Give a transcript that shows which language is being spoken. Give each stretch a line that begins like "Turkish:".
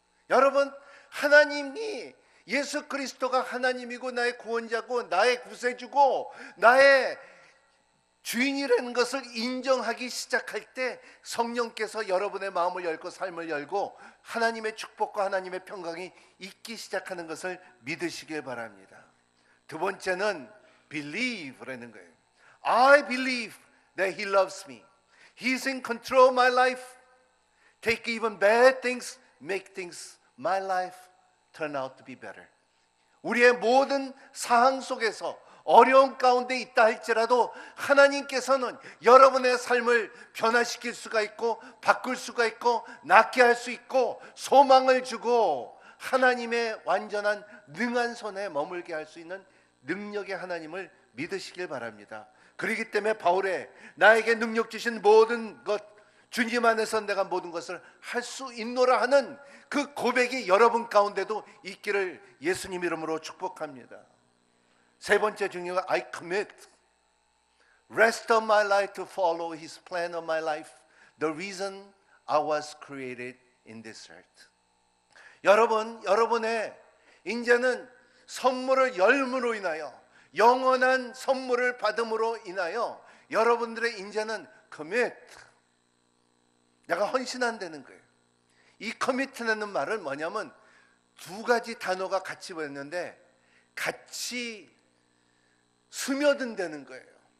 Korean: 여러분, 하나님이, 예수 그리스도가 하나님이고 나의 구원자고 나의 구세주고 나의 주인이라는 것을 인정하기 시작할 때 성령께서 여러분의 마음을 열고 삶을 열고 하나님의 축복과 하나님의 평강이 있기 시작하는 것을 믿으시길 바랍니다. 두 번째는 believe라는 거예요.
English: I believe that He loves me. He's in control of my life. Take even bad things, make things, my life turn out to be better.
Korean: 우리의 모든 상황 속에서 어려운 가운데 있다 할지라도 하나님께서는 여러분의 삶을 변화시킬 수가 있고 바꿀 수가 있고 낫게 할 수 있고 소망을 주고 하나님의 완전한 능한 손에 머물게 할 수 있는 능력의 하나님을 믿으시길 바랍니다. 그렇기 때문에 바울의 나에게 능력 주신 모든 것, 주님 안에서 내가 모든 것을 할 수 있노라 하는 그 고백이 여러분 가운데도 있기를 예수님 이름으로 축복합니다. 세 번째 중요한
English: I commit rest of my life to follow His plan of my life, the reason I was created in this earth.
Korean: 여러분의 이제는 선물을 열므로 인하여, 영원한 선물을 받음으로 인하여 여러분들의 이제는 commit, 내가 헌신한다는 거예요. 이 commit라는 말은 뭐냐면 두 가지 단어가 같이 보였는데 같이 스며든다는 거예요.